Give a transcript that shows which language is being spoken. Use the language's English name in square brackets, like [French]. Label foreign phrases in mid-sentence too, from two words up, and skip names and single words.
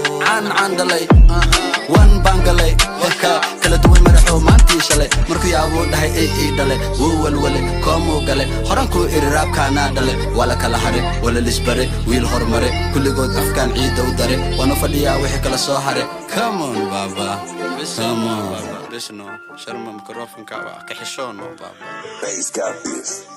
[Somali] Aan, aan dhalay. Wan baan galay. Waka kala duwan madaxoo maantii shalay. Markuu yaabuu dhahay, "Ey, ey, dhalay." Wuu walwale, koomuu galay. Horan kuu iri raabkaanaa dhalay. Waa la kala haray, waa la lisbaray, wiil hormaray. Kulligood afkaan ciidda u daray. Waana fadhiyaa wixii kala soo haray. [English] Come on, baba. Come on. [Somali] Bisno, sharma mikrofonka waa ka xishoono, baba. [English] Bass got this.